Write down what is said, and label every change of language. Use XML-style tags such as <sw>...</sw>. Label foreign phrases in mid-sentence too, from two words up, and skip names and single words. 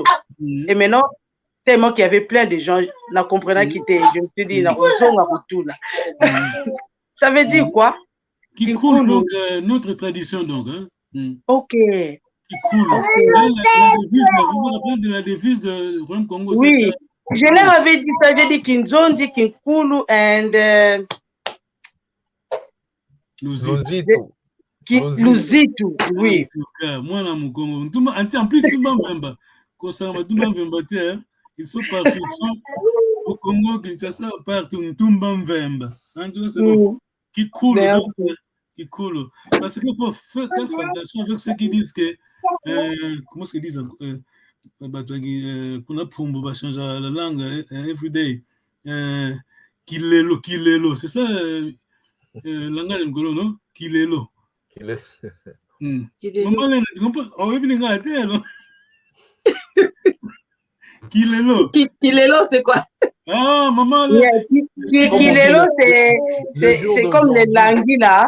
<fr>Et maintenant, tellement qu'il y avait plein de gens, ne comprenant qui était, je me suis dit, ça veut dire quoi? Qui coule, donc, notre tradition, donc. Hein? Ok. Qui coule. Okay. La devise, vous vous rappelez de la devise de Rome Congo? Oui, je leur avais dit ça, j'ai dit</fr> <kg>Kinzondi, Kinkulu,</kg> <fr>and... Luzitu. Luzitu, oui. Moi, là, mon Congo. En plus, Tumba Mbemba. Tumba Mbemba, ils sont partout. Ils sont au Congo, Kinshasa, partout. Tumba Mbemba. C'est bon. Qui coule. Qui coule. Parce qu'il faut faire attention avec ceux qui disent que. Comment est-ce qu'ils disent? Qu'on a Pumbo va changer la langue</fr> <en>every day.</en> <fr>Kilelo. C'est ça, le langage de Ngolo, non? Kilelo. Maman, tu comprends? On va venir à la terre, non? Kilelo. Kilelo, c'est quoi? Ah, maman, Kilelo, c'est comme les langues là.</fr>